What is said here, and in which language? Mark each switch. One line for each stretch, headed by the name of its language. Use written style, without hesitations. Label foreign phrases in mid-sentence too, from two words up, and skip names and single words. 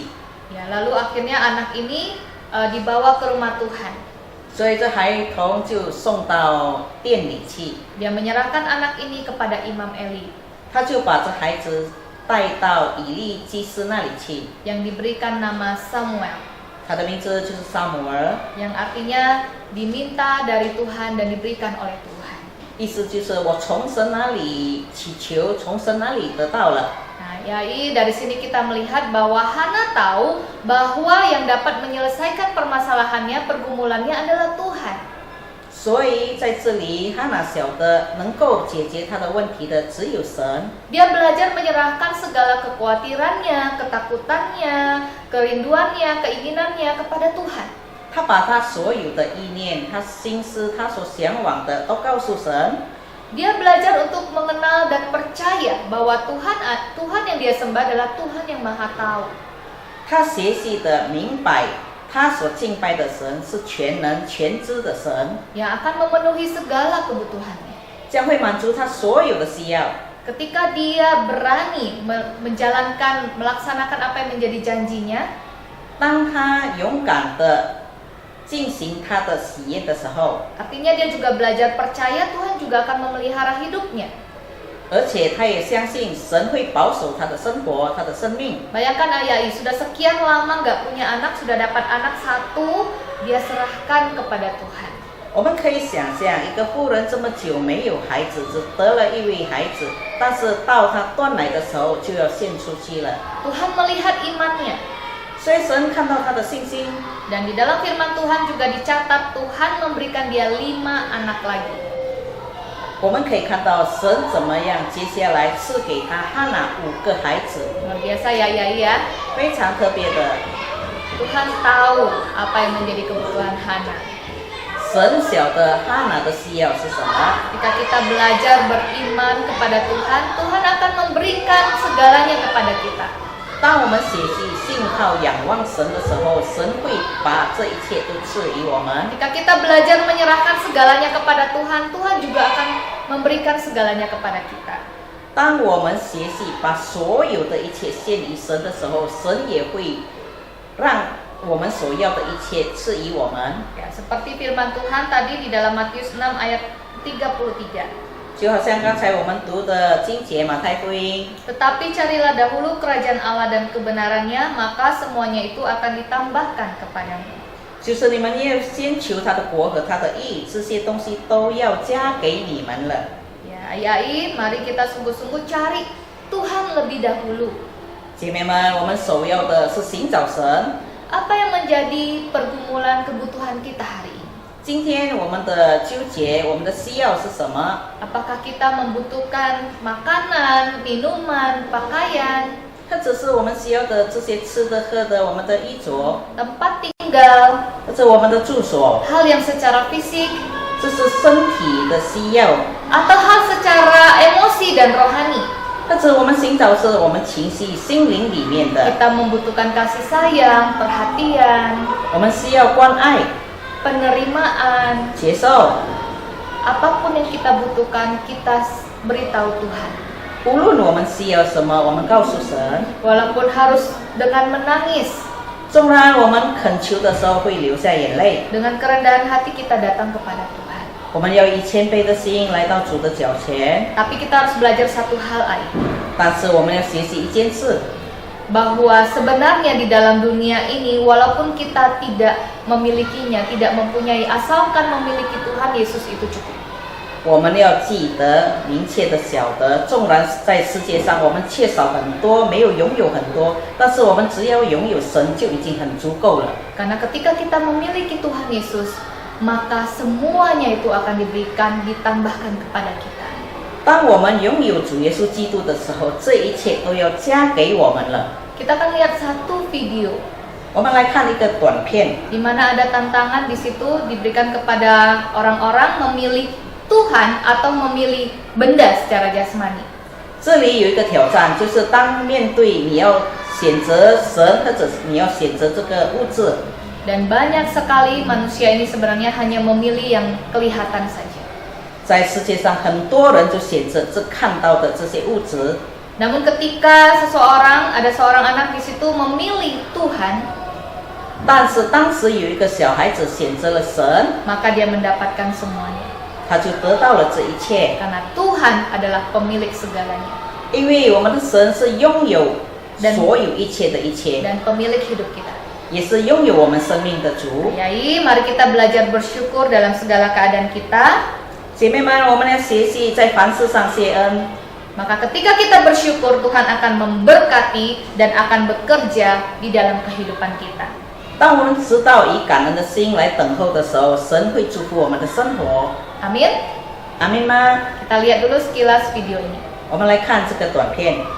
Indonesian: Ya, lalu akhirnya anak ini dibawa ke rumah Tuhan.
Chinese: 所以这孩童就送到店里去，
Indonesian: Dia menyerahkan anak ini kepada Imam Eli
Chinese: 他就把这孩子带到以利祭司那里去，
Indonesian: yang diberikan nama Samuel,
Chinese: 他的名字就是撒母耳，
Indonesian: yang artinya diminta dari Tuhan dan diberikan oleh Tuhan.
Chinese: 意思就是我从神那里祈求，从神那里得到了。
Indonesian: Nah, yai dari sini kita melihat bahwa Hana tahu bahwa yang dapat menyelesaikan permasalahannya, pergumulannya adalah Tuhan.
Chinese: 所以在这里，哈娜晓得能够解决他的问题的只有神。
Indonesian: Dia belajar menyerahkan segala kekhawatirannya, ketakutannya, kerinduannya, keinginannya kepada Tuhan.
Chinese: 他把他所有的意念、他心思、他所向往的都告诉神。
Indonesian: Dia belajar untuk mengenal dan percaya bahwa Tuhan yang dia sembah adalah Tuhan yang Maha Tahu.
Chinese: 他学习的明白，他所敬拜的神是全能全知的神，
Indonesian: yang akan memenuhi segala kebutuhannya.
Chinese: 将会满足他所有的需要。
Indonesian: Ketika dia berani menjalankan, melaksanakan apa yang menjadi janjinya,
Chinese: 当他勇敢的进行他的喜宴的时候，
Indonesian: artinya dia juga belajar percaya Tuhan juga akan memelihara hidupnya.
Chinese: 而且他也相信神会保守他的生活，他的生命。
Indonesian: Bayangkan Ayai sudah sekian lama nggak punya anak, sudah dapat anak satu, dia serahkan kepada Tuhan.
Chinese: 我们可以想象，一个妇人这么久没有孩子，只得了一位孩子，但是到她断奶的时候就要献出去了。
Indonesian: Tuhan melihat imannya.
Chinese: 所以神看到她的信心，
Indonesian: Dan di dalam firman Tuhan juga dicatat Tuhan memberikan dia 5 anak lagi.
Chinese: 我们可以看到神怎么样接下来赐给她哈拿5个孩子，
Indonesian: Luar biasa ya Ayai ya.
Chinese: 非常特别的。
Indonesian: Tuhan tahu apa yang menjadi kebutuhan Hana.
Chinese: 神晓得哈拿的需要是什么。
Indonesian: Ketika kita belajar beriman kepada Tuhan, Tuhan akan memberikan segalanya kepada kita.
Chinese: 当我们学习信靠仰望神的时候，神会把这一切都赐予我们。
Indonesian: Ketika kita belajar menyerahkan segalanya kepada Tuhan, Tuhan juga akan memberikan segalanya kepada kita.
Chinese: 当我们学习把所有的一切献于神的时候，神也会让我们所要的一切赐予我们。
Indonesian: Ya, seperti firman Tuhan tadi di dalam Matius 6 ayat 33.
Chinese: 就好像刚才我们读的经节马太福音，
Indonesian: Tetapi carilah dahulu kerajaan Allah dan kebenarannya, maka semuanya itu akan ditambahkan kepadamu.
Chinese: 就是你们要先求他的国和他的义，这些东西都要加给你们了。
Indonesian: Ya, Ayai, mari kita sungguh-sungguh cari Tuhan lebih dahulu.
Chinese: 姐妹们，我们首要的是寻找神。
Indonesian: Apa yang menjadi pergumulan kebutuhan kita hari ini?
Chinese: 今天我们的纠结，我们的需要是什么？
Indonesian: Apakah kita membutuhkan makanan, minuman, pakaian,
Chinese: 或者是我们需要的这些吃的、喝的，我们的衣着，
Indonesian: tempat tinggal,
Chinese: 或者我们的住所，
Indonesian: hal yang secara fisik,
Chinese: 这是身体的需要。
Indonesian: atau hal secara emosi dan rohani?
Chinese: 或者我们寻找是我们情绪、心灵里面的，
Indonesian: Kita membutuhkan kasih sayang, perhatian,
Chinese: 我们需要关爱、
Indonesian: penerimaan,
Chinese: 接受。
Indonesian: apapun yang kita butuhkan, kita beritahu Tuhan.
Chinese: 无论我们需要什么，我们告诉神。
Indonesian: Walaupun harus dengan menangis,
Chinese: 纵然我们恳求的时候会流下眼泪，
Indonesian: dengan kerendahan hati kita datang kepada Tuhan.
Chinese: 我们要以谦卑的心来到主的脚前。
Indonesian: Tapi kita harus belajar satu hal, Ai,
Chinese: 但是我们要学习一件事，
Indonesian: bahwa sebenarnya di dalam dunia ini, walaupun kita tidak memilikinya, tidak mempunyai, asalkan memiliki Tuhan Yesus itu cukup.
Chinese: 我们要记得、明确的晓得，纵然在世界上我们缺少很多，没有拥有很多，但是我们只要拥有神就已经很足够了。
Indonesian: Karena ketika kita memiliki Tuhan Yesus, maka semuanya itu akan diberikan, ditambahkan kepada kita.
Chinese: 当我们拥有主耶稣基督的时候，这一切都要加给我们了。
Indonesian: Kita akan lihat satu video
Chinese: 我们来看一个短片，
Indonesian: di mana ada tantangan di situ diberikan kepada orang-orang memilih Tuhan atau memilih benda secara jasmani.
Chinese: 这里有一个挑战，就是当面对你要选择神，或者你要选择这个物质，
Indonesian: Dan banyak sekali manusia ini sebenarnya hanya memilih yang kelihatan saja.
Chinese: 在世界上很多人就选择这看到的这些物质。
Indonesian: Namun ketika ada seorang anak di situ memilih Tuhan,
Chinese: 但是当时有一个小孩子选择了神，
Indonesian: maka dia mendapatkan semuanya.
Chinese: 他就得到了这一切。
Indonesian: Karena Tuhan adalah pemilik segalanya
Chinese: 因为我们的神是拥有所有一切的一切，
Indonesian: dan pemilik hidup kita.
Chinese: 也是拥有我们生命的主。
Indonesian: Ayai, mari kita belajar bersyukur dalam segala keadaan kita.
Chinese: 姐妹们，我们要学习在凡事上谢恩。
Indonesian: Maka ketika kita bersyukur, Tuhan akan memberkati dan akan bekerja di dalam kehidupan kita.
Chinese: 当我们知道以感恩的心来等候的时候，神会祝福我们的生活。
Indonesian: Amin.
Chinese: 阿门吗？
Indonesian: Kita lihat dulu sekilas video ini.
Chinese: 我们来看这个短片。